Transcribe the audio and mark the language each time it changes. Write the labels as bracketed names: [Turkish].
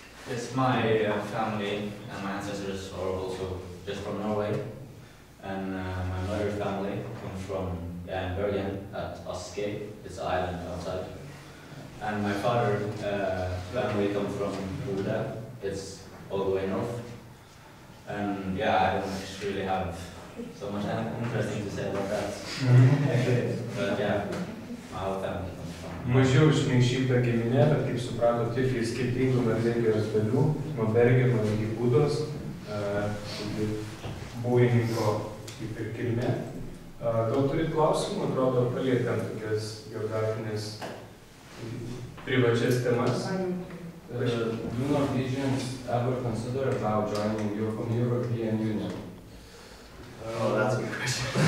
[English] Yes, my family and my ancestors are also just from Norway, and my mother's family comes from Bergen at Aske, it's an island outside, and my father's family comes from Buda, it's all the way north, and yeah, I don't really have so much interesting to say about that, but yeah, my whole family comes from. [Lithuanian] Mažiau išmaišyta giminė, bet kaip supratot, tik iš skirtingų Norvegijos dalių, nuo Bergeno iki Budos, būjininko kaip ir kilmė. Gal turit klausimų, atrodo, palietėm tokias geografinės privačias temas. [English] Do Norwegians ever consider about joining European Union? Oh, that's a good question.